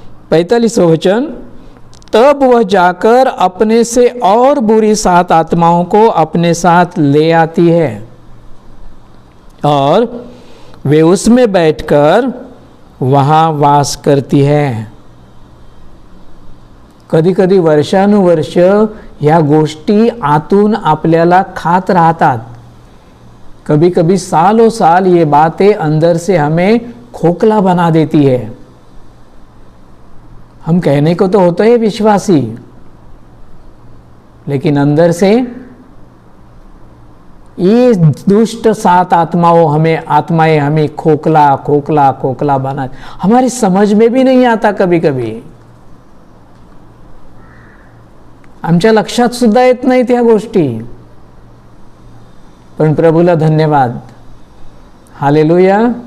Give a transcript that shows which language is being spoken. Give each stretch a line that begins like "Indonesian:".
Hindi: 45वां वचन, तब वह जाकर अपने से और बुरी 7 आत्माओं को अपने साथ ले आती है और वे उसमें बैठकर वहां वास करती है।
Marathi: कधी कधी वर्षानुवर्ष या गोष्टी आतून आपल्याला खात राहतात।
Hindi: कभी कभी सालों साल ये बातें अंदर से हमें खोखला बना देती है। हम कहने को तो होते हैं विश्वासी, लेकिन अंदर से ये दुष्ट 7 आत्माएं हमें खोखला खोखला खोखला बना, हमारी समझ में भी नहीं आता।
Marathi: कभी कभी आमच्या लक्षात सुद्धा येत नाही त्या गोष्टी, पण प्रभूला धन्यवाद। हालेलुया।